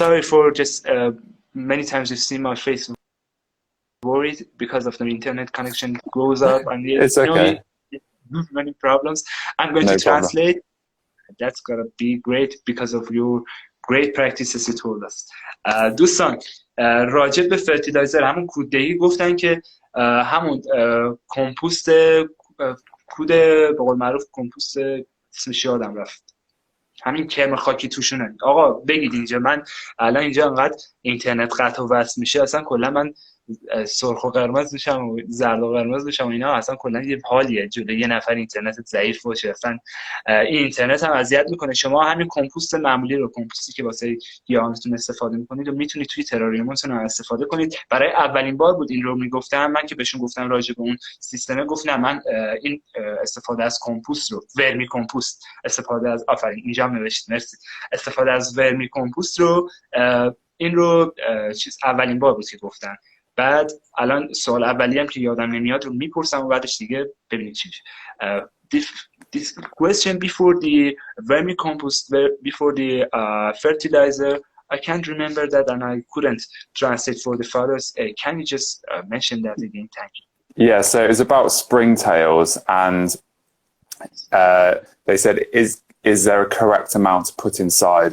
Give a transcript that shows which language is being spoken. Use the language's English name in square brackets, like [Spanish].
[English] Sorry for just many times you see my face worried because of the internet connection goes up, and it's okay. Many problems. I'm going to translate. That's gonna be great because of your great practices you told us. [Persian] دوستان راجع به فرتیلایزر همون کوددهی گفتن که همون کمپوست کود به قول معروف کمپوست اسمش یادم رفت، همین کرم خاکی توشونه. آقا بگید اینجا، من الان اینجا انقدر اینترنت قطع و وصل میشه اصلا کلا من سرخ و قرمز میشم و زرد و قرمز میشم و اینا، اصلا کلا یه حالیه جلوی یه نفر اینترنت ضعیف باشه، اصلا این اینترنت هم اذیت میکنه. شما همین کمپوست معمولی رو، کمپوستی که واسه گیاهانتون استفاده میکنید و میتونید توی تراریومتون هم استفاده کنید. برای اولین بار بود این رو میگفتم من که بهشون گفتم راجع به اون سیستم، گفتم من این استفاده از کمپوست رو، ورمی کمپوست استفاده از، آفرین اینجا هم نوشتید مرسی، استفاده از ورمی کمپوست رو، این رو اولین بار بود که گفتن. بعد الان سوال اولی هم که یادم نمیاد رو میپرسم و بعدش دیگه ببینید چی میشه. [English] This question before the vermicompost, before the fertilizer, I can't remember that and I couldn't translate for the fathers. Can you just mention that again? Thank you. Yeah, so it's about springtails, and they said, is there a correct amount to put inside?